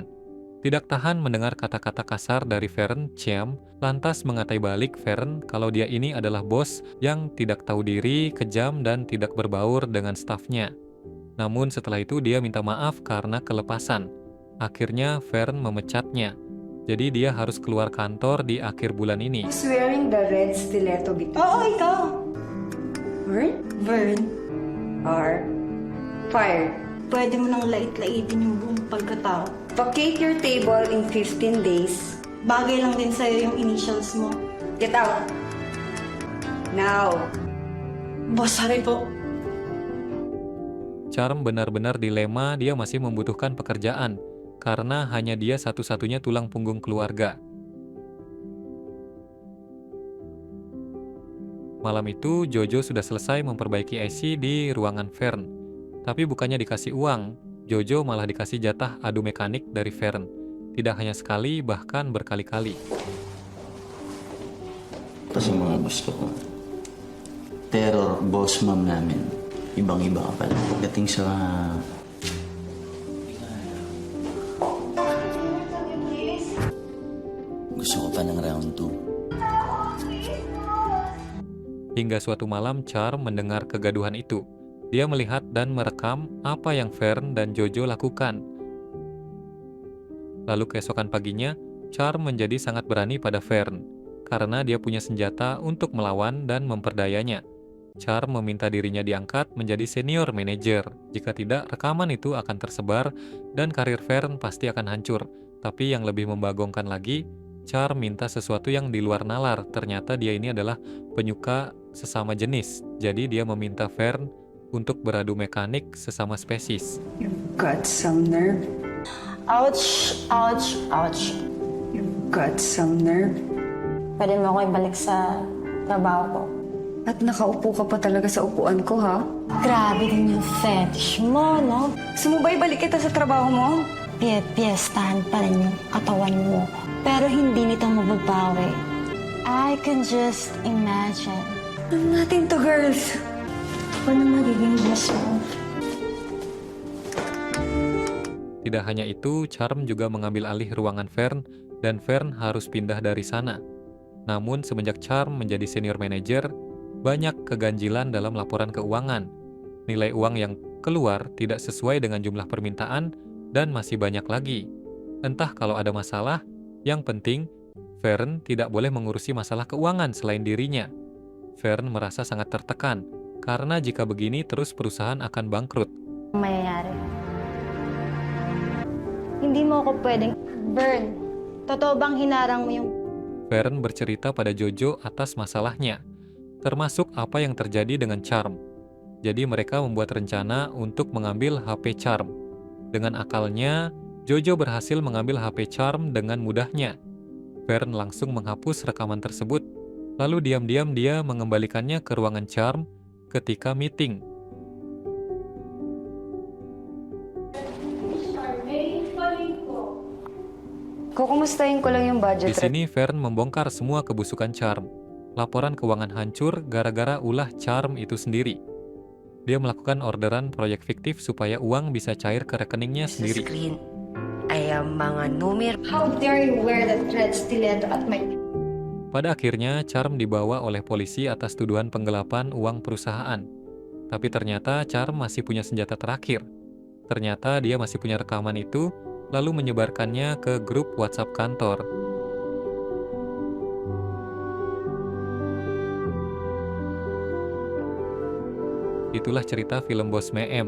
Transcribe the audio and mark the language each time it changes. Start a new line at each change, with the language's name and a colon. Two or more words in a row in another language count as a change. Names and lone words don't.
Indonesian: Tidak tahan mendengar kata-kata kasar dari Fern, Charm lantas mengatai balik Fern kalau dia ini adalah bos yang tidak tahu diri, kejam, dan tidak berbaur dengan stafnya. Namun setelah itu dia minta maaf karena kelepasan. Akhirnya Fern memecatnya. Jadi dia harus keluar kantor di akhir bulan ini.
English: Who's wearing the red stiletto guitar?
Filipino: Oo, ikaw. Vern? Vern,
English: Are fired.
Filipino: pwede mo nang lait-laitin yung buong pagkatao.
English: Vacate your table in 15 days.
Filipino: Bagay lang din sa'yo yung initials mo.
English: Get out. Now. Boss, sorry po.
Indonesian: Charm benar-benar dilema, dia masih membutuhkan pekerjaan karena hanya dia satu-satunya tulang punggung keluarga. Malam itu, Jojo sudah selesai memperbaiki AC di ruangan Fern. Tapi bukannya dikasih uang, Jojo malah dikasih jatah adu mekanik dari Fern. Tidak hanya sekali, bahkan berkali-kali.
Filipino: Kasi mga gusto ko.
English: Terror boss
Filipino: ma'am namin. Ibang-iba ka pala. Pagdating sa... Gusto ko pa ng round 2.
Indonesian: Hingga suatu malam, Charm mendengar kegaduhan itu. Dia melihat dan merekam apa yang Fern dan Jojo lakukan. Lalu keesokan paginya, Charm menjadi sangat berani pada Fern, karena dia punya senjata untuk melawan dan memperdayanya. Charm meminta dirinya diangkat menjadi senior manager. Jika tidak, rekaman itu akan tersebar dan karir Fern pasti akan hancur. Tapi yang lebih membagongkan lagi, Charm minta sesuatu yang di luar nalar. Ternyata dia ini adalah penyuka sesama jenis. Jadi dia meminta Fern untuk beradu mekanik sesama spesies.
English: You've got some nerve. Ouch, ouch, ouch. You've got some nerve.
Filipino: Pwede mo ako ibalik sa trabaho ko. At nakaupo ka pa talaga sa upuan ko, ha? Grabe din yung fetish mo, no? Gusto mo ba ibalik kita sa trabaho mo? Piyestahan pa rin yung katawan mo. Pero hindi nito mababawi.
English: I can just imagine.
Filipino: Ano natin to, girls? Ano magiging boss mo?
Indonesian: Tidak hanya itu, Charm juga mengambil alih ruangan Fern dan Fern harus pindah dari sana. Namun semenjak Charm menjadi senior manager, banyak keganjilan dalam laporan keuangan. Nilai uang yang keluar tidak sesuai dengan jumlah permintaan dan masih banyak lagi. Entah kalau ada masalah, yang penting Fern tidak boleh mengurusi masalah keuangan selain dirinya. Fern merasa sangat tertekan, karena jika begini terus perusahaan akan bangkrut.
Filipino: Mayayari. Hindi mo ako pwedeng burn. Totoo bang hinarang mo yung...
Indonesian: Fern bercerita pada Jojo atas masalahnya, termasuk apa yang terjadi dengan Charm. Jadi mereka membuat rencana untuk mengambil HP Charm. Dengan akalnya, Jojo berhasil mengambil HP Charm dengan mudahnya. Fern langsung menghapus rekaman tersebut, lalu diam-diam dia mengembalikannya ke ruangan Charm ketika meeting.
Filipino: Kukumustahin ko lang yung budget.
Indonesian: Di sini Fern membongkar semua kebusukan Charm. Laporan keuangan hancur gara-gara ulah Charm itu sendiri. Dia melakukan orderan proyek fiktif supaya uang bisa cair ke rekeningnya
Filipino: Sa
Indonesian: sendiri.
Filipino: screen ay ang mga numero.
English: How dare you wear that red stiletto at my...
Indonesian: Pada akhirnya, Charm dibawa oleh polisi atas tuduhan penggelapan uang perusahaan. Tapi ternyata Charm masih punya senjata terakhir. Ternyata dia masih punya rekaman itu, lalu menyebarkannya ke grup WhatsApp kantor. Itulah cerita film Bos Meem.